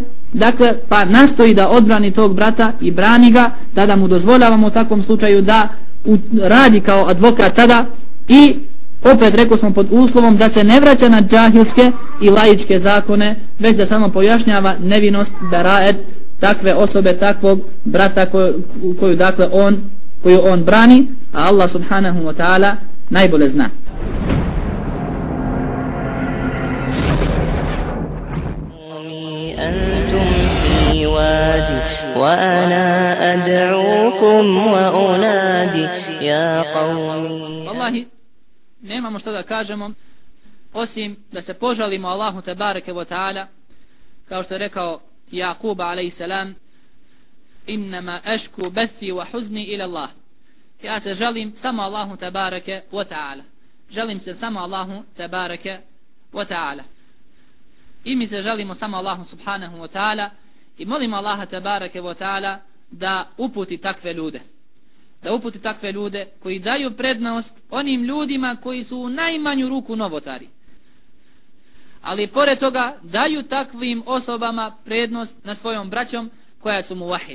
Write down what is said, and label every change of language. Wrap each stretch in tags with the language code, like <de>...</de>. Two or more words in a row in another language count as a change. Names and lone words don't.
<bs>Dakle, pa nastoji da odbrani tog brata i brani ga, tada mu dozvoljavamo u takvom slučaju da radi kao advokat tada, i opet rekao smo pod uslovom da se ne vraća na džahilske i laičke zakone, već da samo pojašnjava nevinost, baraet takve osobe, takvog brata koju, dakle, koju on brani, a Allah</bs> <ar>سبحانه وتعالى</ar> <bs>najbolje zna.</bs> <ar>وأنا أدعوكم وأنادي يا قومي.</ar> <bs>Wallahi, nemamo što da kažemo osim da se požalimo Allahu</bs> <ar>تبارك وتعالى,</ar> <bs>kao što je rekao Jakub</bs> <ar>عليه السلام: إنما أشكو بثي وحزني إلى الله.</ar> <bs>Ja se žalim samo Allahu</bs> <ar>تبارك وتعالى.</ar> <bs>Žalim se samo Allahu</bs> <ar>تبارك وتعالى.</ar> <bs>I mi se žalimo samo Allahu</bs> <ar>سبحانه وتعالى</ar> <bs>i molimo Allaha</bs> <ar>تبارك وتعالى</ar> <bs>da uputi takve ljude. Da uputi takve ljude koji daju prednost onim ljudima koji su u najmanju ruku novotari. Ali pored toga daju takvim osobama prednost na svojom braćom koja su muvahidi.</bs>